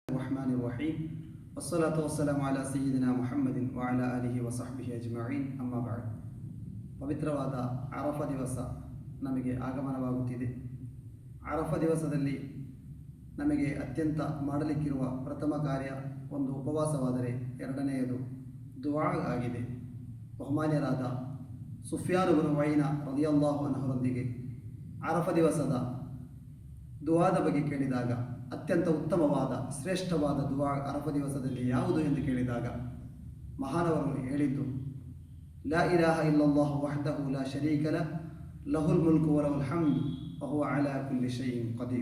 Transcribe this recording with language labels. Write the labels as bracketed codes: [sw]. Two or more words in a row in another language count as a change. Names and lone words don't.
[ar] الرحمن الرحيم والصلاة والسلام على سيدنا محمد وعلى آله وصحبه أجمعين أما بعد [kn] ಪವಿತ್ರವಾದ ಅರಫ ದಿವಸ ನಮಗೆ ಆಗಮನವಾಗುತ್ತಿದೆ. ಅರಫ ದಿವಸದಲ್ಲಿ ನಮಗೆ ಅತ್ಯಂತ ಮಾಡಲಿಕ್ಕಿರುವ ಪ್ರಥಮ ಕಾರ್ಯ ಒಂದು ಉಪವಾಸವಾದರೆ ಎರಡನೆಯದು ದುಆ ಆಗಿದೆ. ಬಹುಮಾನ್ಯರಾದ ಸುಫ್ಯಾನ್ ಇಬ್ನ್ ಉಯೈನ ರದಿಯಲ್ಲಾಹು ಅನ್ಹುರೊಂದಿಗೆ ಅರಫ ದಿವಸದ ದುಆದ ಬಗ್ಗೆ ಕೇಳಿದಾಗ ಅತ್ಯಂತ ಉತ್ತಮವಾದ ಶ್ರೇಷ್ಠವಾದ ದುಆ ಅರಫ ದಿವಸದಲ್ಲಿ ಯಾವುದು ಎಂದು ಕೇಳಿದಾಗ ಮಹಾನವರು ಹೇಳಿದ್ದು [ar] لا إله إلا الله وحده لا شريك له له الملك وله الحمد وهو على كل شيء قدير.